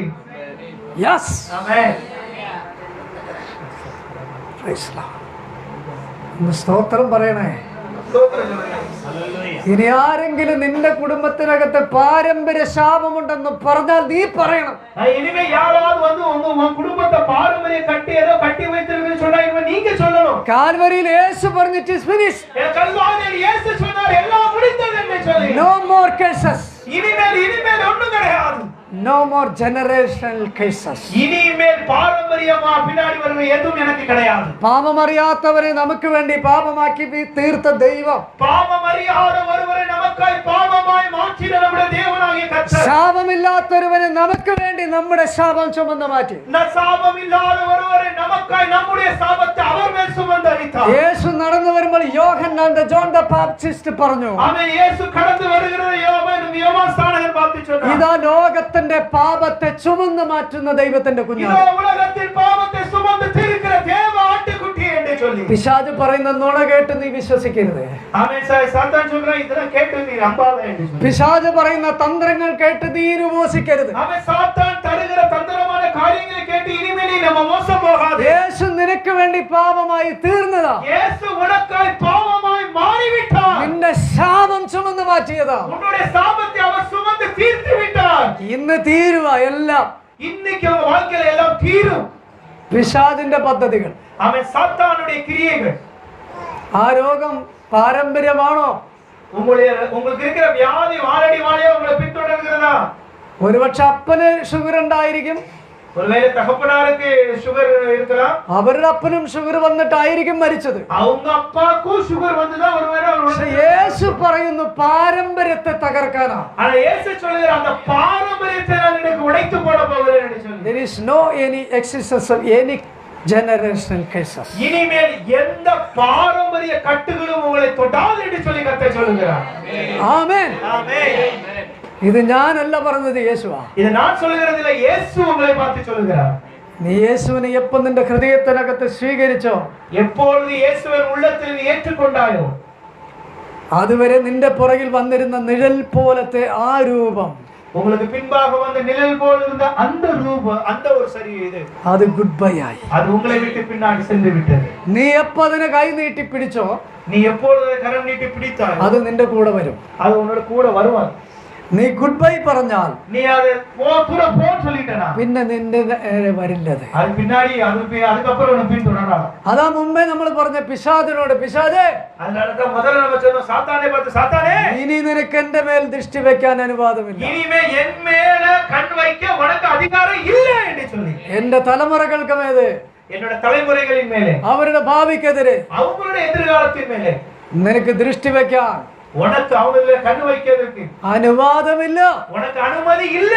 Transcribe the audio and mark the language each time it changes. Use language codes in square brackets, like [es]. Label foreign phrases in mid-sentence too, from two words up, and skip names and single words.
[ml] യെസ്, [ta] ஆமென். [en] Praise the Lord. [ml] സ്തോത്രം പറയണേ. [ta] ஸ்தோத்திரம் சொல்லுங்க. [ml] ഇനി ആരെങ്കിലും നിന്റെ കുടുംബത്തിനകത്ത് പാരമ്പര്യ ശാപമുണ്ടെന്ന് പറഞ്ഞാൽ നീ പറയണം. [ta] இனிமே யாராவது வந்து உங்க குடும்பத்தை பாரம்பரிய கட்டி ஏதோ கட்டி வைத்திருக்குன்னு சொன்னா இனிமே நீங்க சொல்லணும். [ml] കാൽവരിയിൽ യേശു പറഞ്ഞു [en] It is finished. [ta] கல்வாரியில் இயேசு சொன்னார் எல்லாம் முடிந்தது என்று சொல்லி. [en] No more cases, [ta] இனிமேல் ஒண்ணும் கிடையாது. [en] No more generational cases. [ta] இனிமேல் பாரம்பரியமா பின்னாடி வருவது எதுவும் எனக்கு கிடையாது. [ml] പാപമറിയാത്തവരെ നമുക്ക് വേണ്ടി പാപമാക്കി തീർത്ത ദൈവം, [ta] பாவம் அறியாத ஒருவரை நமக்காய் பாவமாய் மாற்றின நம்முடைய தேவனாகிய கர்த்தர், [ml] ശാപമില്ലാത്തൊരുവനെ നമുക്ക് വേണ്ടി നമ്മുടെ ശാപം ചുമന്ന് മാറ്റി. [ta] சாபம் இல்லாத ஒருவரை நமக்காய் நம்முடைய சாபத்தை அவர் மேல் சுமந்து அளித்தார். [ml] യേശു നടന്നു വരുമ്പോൾ യോഹന്നാൻ ജോൺ ദ ബാപ്റ്റിസ്റ്റ് പറഞ്ഞു, [ta] அவன் இயேசு கடந்து வருகிறது யோவான் ஸ்நானகன் பார்த்து சொன்னார், [ml] ഇതാ ലോകത്തിന്റെ പാപത്തെ ചുമന്ന് മാറ്റുന്ന ദൈവത്തിന്റെ കുഞ്ഞാണ്. [ta] இதோ உலகத்தின் பாவத்தை சுமந்து தீர்க்கிற தேவ ஆட்டுக்குட்டி என்று சொல்லி. [ml] പിശാച് പറയുന്ന നുണ കേട്ട് നീ വിശ്വസിക്കരുത്. [ta] அவன் சாத்தான் சொல்றான் இதெல்லாம் கேட்டு நீ நம்பாத என்று சொல்லி. [ml] പിശാച് പറയുന്ന തന്ത്രങ്ങൾ കേട്ട് നീ ഉപവസിക്കരുത്. [ta] அவன் சாத்தான் தருகிற தந்திரமான காரியங்களை கேட்டு இனிமேல் நீ நம்ம மோசம் போகாதே. [ml] യേശു നിനക്ക് വേണ്ടി പാപമായി തീർന്നതാ, [ta] இயேசு உனக்காய் பாவமாய் மாறிவிட்டார். [ml] നിന്റെ ശാപം ചുമന്ന് മാറ്റിയതാ. [ta] உன்னுடைய சாபத்தை அவர் சுமந்து தீர்த்து விட்டார். [ml] ഇന്ന് തീരുവ എല്ലാം. [ta] இன்னைக்கு உங்க வாழ்க்கையில எல்லாம் தீரும். [ml] പിശാചിന്റെ പദ്ധതികൾ, [ta] அவன் சாத்தானுடைய கிரியைகள். [ml] ആ രോഗം പാരമ്പര്യമാണോ? [ta] உங்களுக்கு இருக்கிற வியாதி வாழடி வாழையா உங்களை பின்தொடர்கிறதா? [ml] ഒരുപക്ഷെ അപ്പന് ഷുഗർ ഉണ്ടായിരിക്കും, [ta] ஒருவேளை தகப்பனாருக்கு சுகர் இருக்கலாம், [ml] അവരുടെ അപ്പനും ഷുഗർ വന്നിട്ടായിരിക്കും മരിച്ചത്. [ta] அவங்க அப்பாவுக்கும் சுகர் வந்துதான் ஒருவேளை [ml] പക്ഷെ യേശു പറയുന്നു പാരമ്പര്യത്തെ തകർക്കാനാ. [ta] ஆனா இயேசு சொல்லுகிற அந்த பாரம்பரியத்தை நான் எனக்கு உடைத்து போட போகிறேன் என்று சொல்லி. [en] There is no any existence of any generational cases. [ta] இனிமேல் எந்த பாரம்பரிய கட்டுகளும் உங்களை தொடாது என்று சொல்லி கர்த்தர் சொல்லுகிறார். [ml] ആമേൻ. [ta] ஆமென். [ml] ഇത് ഞാനല്ല പറഞ്ഞത്, യേശുവാ. [ta] இது நான் சொல்லுகிறதில்லை, இயேசு உங்களை பார்த்து சொல்லுகிறார். [ml] നീ യേശുവിനെ എപ്പോൾ നിന്റെ ഹൃദയത്തിനകത്ത് സ്വീകരിച്ചോ, [ta] எப்பொழுது இயேசுவின் உள்ளத்தில் நீ ஏற்றுக்கொண்டாயோ, [ml] അതുവരെ നിന്റെ പുറകിൽ വന്നിരുന്ന നിഴൽ പോലത്തെ ആ രൂപം, [ta] உங்களுக்கு பின்பாக வந்த நிழல் போல் இருந்த அந்த ரூபம், அந்த ஒரு சரி இது, [ml] അത് [en] good bye [ml] ആയി. [ta] அது உங்களை விட்டு பின்னாடி சென்று விட்டது. [ml] നീ എപ്പോ അതിനെ കൈ നീട്ടി പിടിച്ചോ, [ta] நீ எப்பொழுது கரம் நீட்டி பிடித்தாய், [ml] അത് നിന്റെ കൂടെ വരും. [ta] அது உன்னோட கூட வருவார். [ml] നീ [en] good bye [ml] പറഞ്ഞാൽ [ta] நீ அது தூர போன்னு சொல்லிட்டனா, [ml] പിന്നെ നിന്റെ നേരെ വരില്ലത്. [ta] அது பின்னாடி அதுக்கப்புறம் உன்னை பின்தொடராது. [ml] അതാ മുമ്പേ നമ്മൾ പറഞ്ഞ പിശാചിനോട്, പിശാചേ, [ta] அதனாலதான் முதல்ல நம்ம சொன்னோம், சாத்தானே பார்த்து, சாத்தானே [ml] ഇനി നിനക്ക് എന്റെ മേൽ ദൃഷ്ടി വെക്കാൻ അനുവാദമില്ല. [ta] இனிமே என் மேல கண் வைக்க உனக்கு அதிகாரம் இல்லை என்று சொல்லி. [ml] എന്റെ തലമുറകൾക്ക് മേലെ, [ta] என்னோட தலைமுறைகளின் மேலே, [ml] അവരുടെ ഭാവിക്കെതിരെ [ta] அவங்களுடைய எதிர்காலத்தின் மேலே [ml] നിനക്ക് ദൃഷ്ടി വെക്കാൻ [ta] உனக்கு அவங்கள கண்ணு வைக்கிறதுக்கு [ml] അനുവാദമില്ല. [ta] உனக்கு அனுமதி இல்லை.